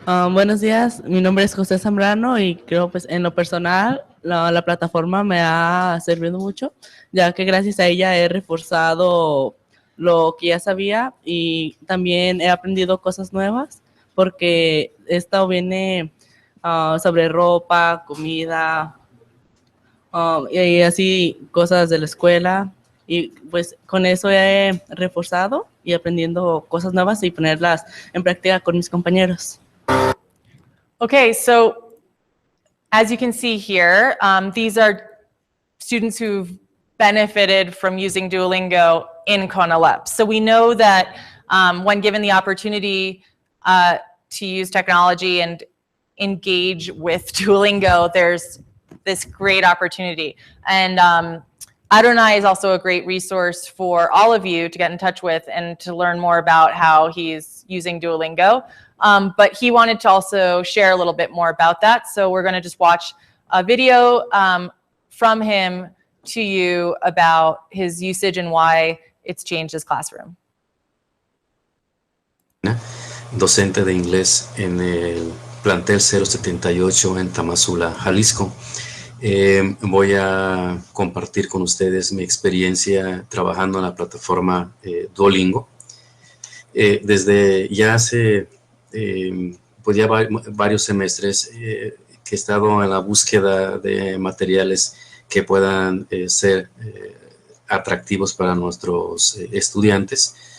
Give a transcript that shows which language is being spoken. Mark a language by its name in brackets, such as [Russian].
[Spanish] Buenos días, mi nombre es José Zambrano y creo pues en lo personal la plataforma me ha servido mucho, ya que gracias a ella he reforzado lo que ya sabía y también he aprendido cosas nuevas porque esto viene sobre ropa, comida y así cosas de la escuela y pues con eso he reforzado y aprendiendo cosas nuevas y ponerlas en práctica con mis compañeros. [English] Okay, so as you can see here, these are students who've benefited from using Duolingo in CONALEP. So we know that when given the opportunity to use technology and engage with Duolingo, there's this great opportunity. And Adonai is also a great resource for all of you to get in touch with and to learn more about how he's using Duolingo. But he wanted to also share a little bit more about that. So we're going to just watch a video from him to you about his usage and why it's changed his classroom. [Spanish] Docente de inglés en el plantel 078 en Tamazula, Jalisco. Voy a compartir con ustedes mi experiencia trabajando en la plataforma Duolingo. Desde ya hace pues ya varios semestres que he estado en la búsqueda de materiales que puedan ser atractivos para nuestros estudiantes.